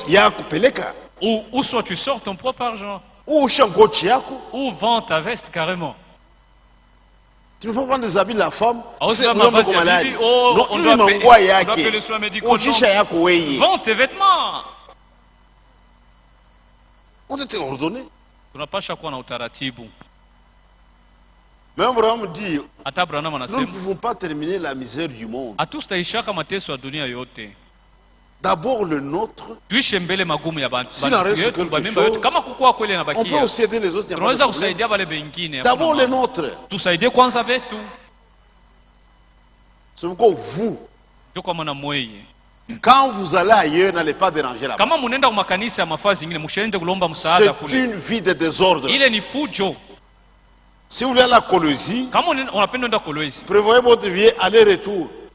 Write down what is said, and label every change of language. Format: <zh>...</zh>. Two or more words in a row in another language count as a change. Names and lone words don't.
<fr>ou soit tu sors ton propre argent, ou vends ta veste carrément. Tu ne peux pas prendre des habits de la femme. On doit payer le soin médical. Vends tes vêtements. On était ordonné.</fr> <sw>Tunapasha kuwa na utaratibu.</sw> <fr>Même Abraham dit,</fr> <sw>hata Abraham anasema,</sw> <fr>nous ne pouvons pas terminer la misère du monde.</fr> <sw>Hatutaishaka mateso ya dunia yote.</sw> <fr>D'abord le nôtre.</fr> <sw>Tuishe mbele magumu ya bantu yetu. Kama kukuwa kweli nabakia.</sw> <fr>On peut aussi aider les autres.</fr> <sw>Tunaweza kusaidia wale wengine.</sw> <fr>D'abord les nôtres.</fr> <sw>Tusaidie kwanza vetu.</sw> <fr>C'est pourquoi vous, quand vous allez ailleurs, n'allez pas déranger là-bas. C'est une vie de désordre. Si vous voulez aller à Colosie, prévoyez votre vie aller-retour.</fr>